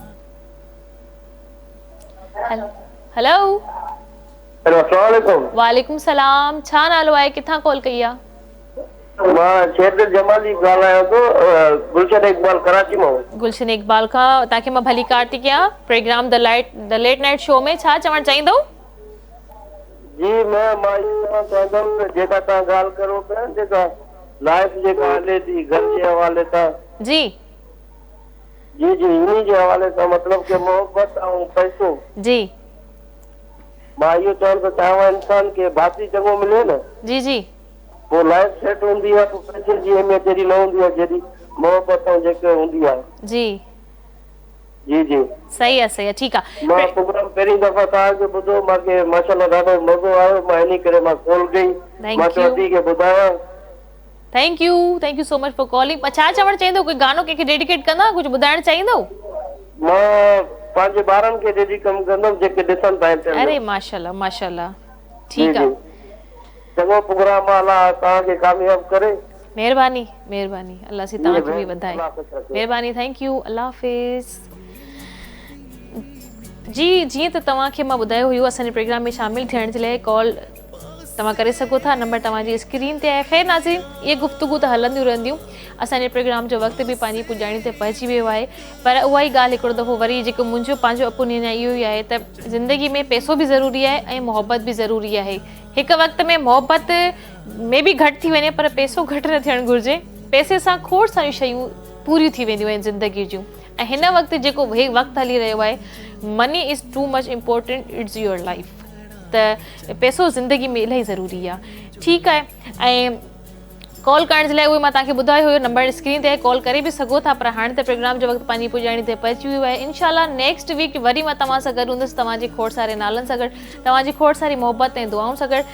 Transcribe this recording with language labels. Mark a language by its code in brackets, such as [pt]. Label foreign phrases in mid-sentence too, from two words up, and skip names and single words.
[sd] हेलो वालेकुम सलाम, छा नालो आहे, किथां कॉल कई आहे? मां शेर जमाली ॻाल्हायां थो, गुलशन इकबाल कराची मां। गुलशन इकबाल खां तव्हांखे मां भली कार थी कयां प्रोग्राम द लेट नाइट शो में, छा चवणु चाहींदव? जी मां इहो चवंदुमि त जेका तव्हां ॻाल्हि करो पिया, जेका लाइफ जेका हले थी घर जे हवाले सां, जी इन्ही जे हवाले सां मतिलबु कि मोहबत ऐं पैसो, जी मां इहो चवणु थो चाहियां इंसान खे भाती चङो मिले न, जी वो लाइफ सेट होंदी है, तो पैसे जी अहमियत जड़ी न होंदी है जड़ी मोहब्बत जेके होंदी है। जी जी [ur] صحیح ہے ٹھیک ہے. [sd] मां प्रोग्राम पहिरीं दफ़ा तव्हांजो ॿुधो, मूंखे माशाल्लाह ॾाढो मज़ो आयो, मां इन करे मां कॉल कई, मां चवंदी के ॿुधायां। [en] Thank you so much for calling. [sd] छा चवणु चाहींदो, कोई गानो कंहिंखे डेडिकेट कंदा, कुझु ॿुधाइणु चाहींदो? मां पंहिंजे ॿारनि खे डेडिकेट कंदुमि जेके ॾिसनि था। [ur] ارے ماشاءاللہ ماشاءاللہ، ٹھیک ہے, [sd] चङो प्रोग्राम अल्लाह तव्हांखे कामयाब करे। महिरबानी अल्लाह से तव्हांखे बि वधाए। महिरबानी, [en] thank you, [ur] اللہ حافظ. [sd] जी जीअं त तव्हांखे मां ॿुधायो हुयो असांजे प्रोग्राम में शामिल थियण जे लाइ कॉल तव्हां करे सघो था, नंबर तव्हांजी स्क्रीन ते आहे। ख़ैर नाज़रीन, इहे गुफ़्तगू त हलंदियूं रहंदियूं, असांजे प्रोग्राम जो वक़्तु बि पंहिंजी पुॼाणी ते पहुची वियो आहे। पर उहा ई ॻाल्हि हिकिड़ो दफ़ो वरी जेको मुंहिंजो पंहिंजो ओपिनियन आहे इहो ई आहे त ज़िंदगी में पैसो बि ज़रूरी आहे ऐं मोहबत बि ज़रूरी आहे। हिकु वक़्त में मोहबत में बि घटि थी वञे पर पैसो घटि न थियणु घुरिजे। पैसे सां खोड़ सारियूं शयूं पूरियूं थी वेंदियूं आहिनि ज़िंदगी जूं। ऐं हिन वक़्तु जेको वक़्तु हली रहियो आहे, [en] Money is too much important, it's your life, [sd] त पैसो ज़िंदगी में इलाही ज़रूरी आहे। ठीकु आहे, ऐं कॉल करण जे लाइ उहे मां तव्हांखे ॿुधायो हुयो नंबर स्क्रीन ते कॉल करे बि सघो था पर हाणे त प्रोग्राम जो वक़्तु पंहिंजी पुॼाणी ते पहुची वियो आहे। इंशाल्लाह [en] next week [sd] वरी मां तव्हां सां गॾु हूंदसि तव्हांजे खोड़ सारे नालनि सां गॾु तव्हांजी खोड़ सारी मोहबत ऐं दुआउनि सां गॾु।